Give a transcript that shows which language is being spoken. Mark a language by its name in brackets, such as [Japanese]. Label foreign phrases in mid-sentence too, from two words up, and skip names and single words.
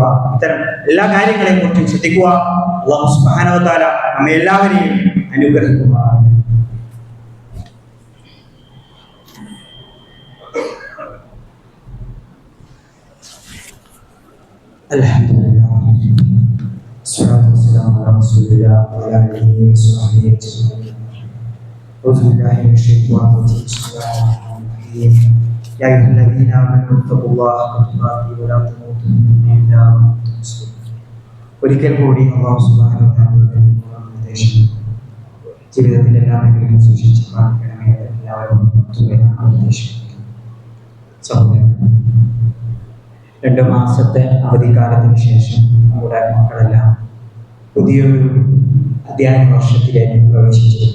[Malayalam] ഇത്തരം എല്ലാ കാര്യങ്ങളെയും കുറിച്ചും ശ്രദ്ധിക്കുക. [Arabic] الله سبحانه وتعالى [Malayalam] നമ്മെ എല്ലാവരെയും അനുഗ്രഹിക്കുക. [Arabic] അൽഹംദുലില്ലാഹ് أعوذ بالله من الشيطان الرجيم. بسم الله الرحمن الرحيم. يا أيها الذين آمنوا اتقوا الله حق تقاته ولا تموتن إلا وأنتم مسلمون. [Malayalam] ഒരിക്കൽ കൂടി [Arabic] الله سبحانه وتعالى [Malayalam] നിർദ്ദേശം ജീവിതത്തിൽ എല്ലാ മേഖലയിലും സൂക്ഷിച്ച് പാലിക്കണമേ എല്ലാവരും നിർദ്ദേശിക്കുന്നു. സഹോദരൻ, 2 മാസത്തെ അവധിക്കാലത്തിന് ശേഷം നമ്മുടെ മക്കളെല്ലാം പുതിയൊരു അധ്യയന വർഷത്തിലേക്ക് പ്രവേശിച്ചിരുന്നു.